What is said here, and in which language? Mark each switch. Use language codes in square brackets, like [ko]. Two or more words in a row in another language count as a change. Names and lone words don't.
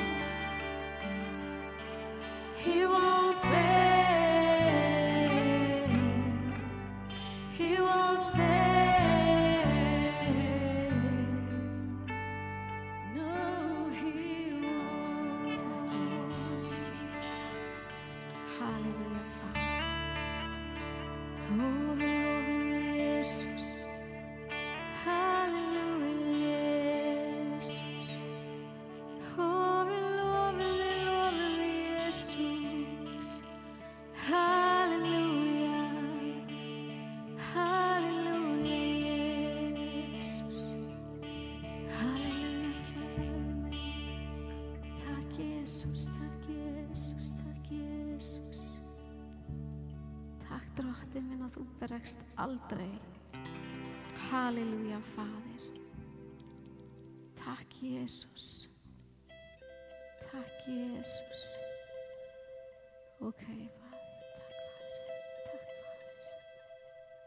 [en] He won't fail. He won't fail. No, He won't. [no] Halleluja, Fader. Oh, vi lover Jesus. Halleluja, Jesus. Oh, vi lover Jesus. Halleluja. Halleluja, Jesus. Halleluja, Fader. [sv] Tack Jesus, tack Jesus, tack Jesus. [is] Takk drottinn minn að þú bregst aldrei. Halleluja, Fadir. Takk, Jesus. Takk, Jesus. Ok, Fadir. Takk, Fadir. Takk, Fadir.